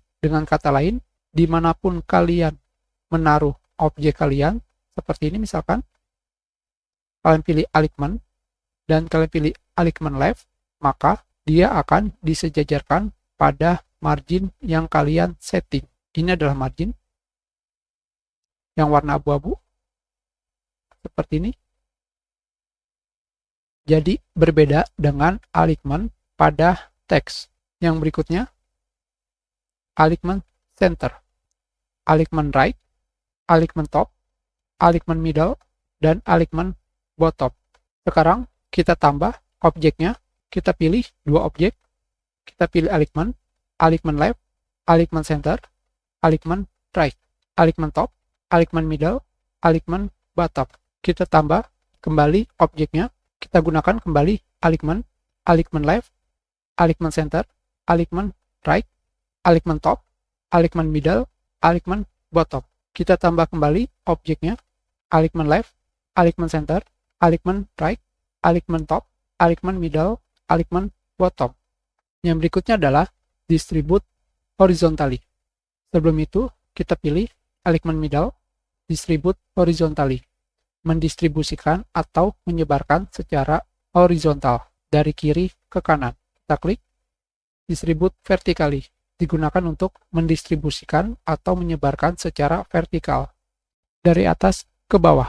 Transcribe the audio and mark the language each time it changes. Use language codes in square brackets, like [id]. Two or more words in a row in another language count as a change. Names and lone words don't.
[id] Dengan kata lain, dimanapun kalian menaruh objek kalian, seperti ini misalkan, kalian pilih alignement dan kalian pilih [en] alignement left, [id] maka dia akan disejajarkan pada margin yang kalian setting. Ini adalah margin yang warna abu-abu, seperti ini. Jadi berbeda dengan alignement pada teks. Yang berikutnya, [en] alignement center, alignement right, alignement top, alignement middle, dan alignement bottom. [id] Sekarang kita tambah objeknya, kita pilih dua objek, kita pilih [en] alignement left, alignement center, alignement right, alignement top, alignement middle, alignement bottom. [id] Kita tambah kembali objeknya, kita gunakan kembali [en] alignement left, alignement center, alignement right, alignement top, alignement middle, alignement bottom. [id] Kita tambah kembali objeknya, [en] alignement left, alignement center, alignement right, alignement top, alignement middle, alignement bottom. [id] Yang berikutnya adalah [en] distribute horizontally. [id] Sebelum itu, kita pilih [en] alignement middle, distribute horizontally. [id] Mendistribusikan atau menyebarkan secara horizontal dari kiri ke kanan. Kita klik [en] distribute vertically, [id] digunakan untuk mendistribusikan atau menyebarkan secara vertikal dari atas ke bawah.